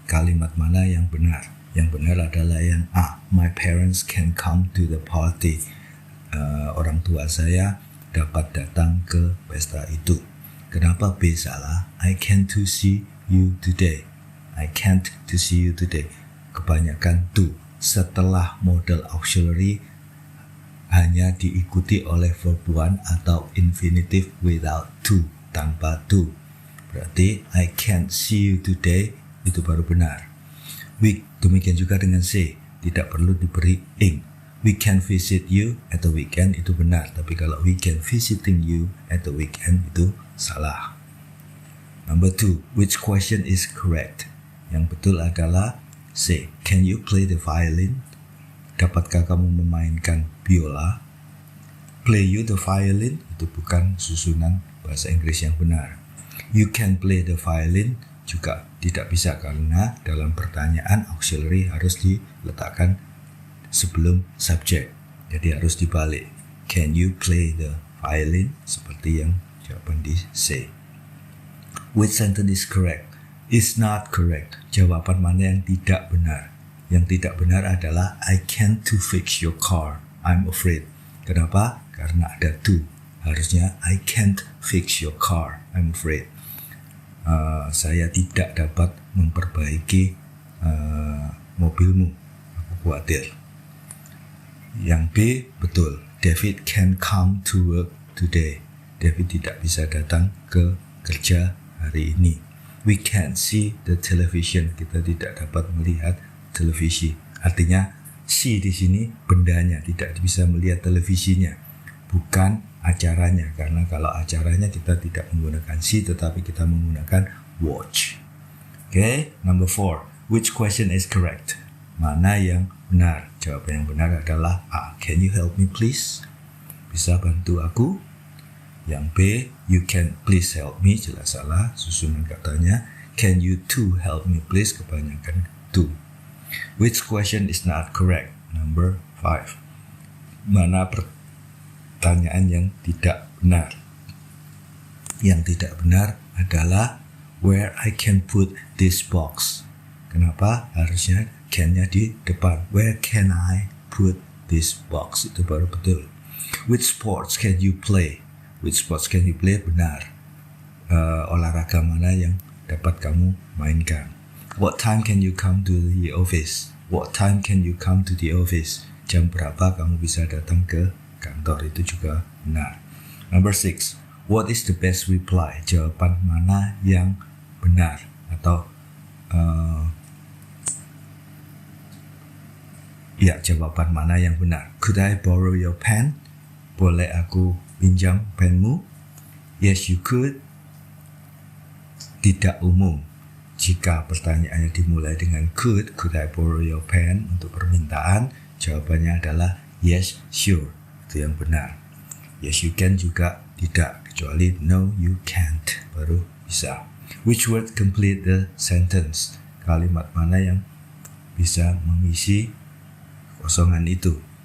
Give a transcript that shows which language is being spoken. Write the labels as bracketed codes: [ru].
[id] Kalimat mana yang benar? Yang benar adalah yang A. [en] My parents can come to the party. [id] Orang tua saya dapat datang ke pesta itu. Kenapa B salah? [en] I can't to see you today. I can't to see you today. [id] Kebanyakan to setelah model auxiliary hanya diikuti oleh verb one atau infinitive without to, tanpa to. Berarti [en] I can't see you today [id] itu baru benar. Demikian juga dengan C, tidak perlu diberi ing. [en] We can visit you at the weekend [id] itu benar, tapi kalau [en] we can visiting you at the weekend [id] itu salah. [en] Number 2, which question is correct? [id] Yang betul adalah C. [en] Can you play the violin? [id] Dapatkah kamu memainkan biola? [en] Play you the violin [id] itu bukan susunan bahasa Inggris yang benar. [en] You can play the violin [id] juga tidak bisa karena dalam pertanyaan auxiliary harus diletakkan sebelum subjek. Jadi harus dibalik. [en] Can you play the violin? [id] Seperti yang jawaban di C. [en] Which sentence is correct? Is not correct. [id] Jawaban mana yang tidak benar? Yang tidak benar adalah [en] I can't to fix your car. I'm afraid. [id] Kenapa? Karena ada to. Harusnya [en] I can't fix your car. I'm afraid. [id] Saya tidak dapat memperbaiki mobilmu. Aku khawatir. Yang B betul. [en] David can come to work today. [id] David tidak bisa datang ke kerja hari ini. [en] We can't see the television. [id] Kita tidak dapat melihat televisi. Artinya C di sini bendanya, tidak bisa melihat televisinya, bukan acaranya. Karena kalau acaranya kita tidak menggunakan C, tetapi kita menggunakan watch. [en] Okay, number 4. Which question is correct? [id] Mana yang benar? Jawaban yang benar adalah A. [en] Can you help me please? [id] Bisa bantu aku? Yang B, [en] you can please help me. [id] Jelas salah, susunan katanya. [en] Can you too help me please? [id] Kebanyakan to. [en] Which question is not correct? Number 5. [id] Mana pertanyaan yang tidak benar? Yang tidak benar adalah [en] where I can put this box. [id] Kenapa? Harusnya can-nya di depan. [en] Where can I put this box? [id] Itu baru betul. [en] Which sports can you play? Which sports can you play? [id] Benar. Olahraga mana yang dapat kamu mainkan? [en] What time can you come to the office? What time can you come to the office? [id] Jam berapa kamu bisa datang ke kantor? Itu juga benar. [en] Number 6. What is the best reply? [id] Jawaban mana yang benar? Atau jawaban mana yang benar? [en] Could I borrow your pen? [id] Boleh aku pinjam penmu? [en] Yes, you could. [id] Tidak umum. Jika pertanyaannya dimulai dengan [en] could I borrow your pen [id] untuk permintaan, jawabannya adalah [en] yes, sure. [id] Itu yang benar. [en] Yes, you can [id] juga tidak, kecuali [en] no, you can't, [id] baru bisa. [en] Which word complete the sentence? [id] Kalimat mana yang bisa mengisi kosongan itu?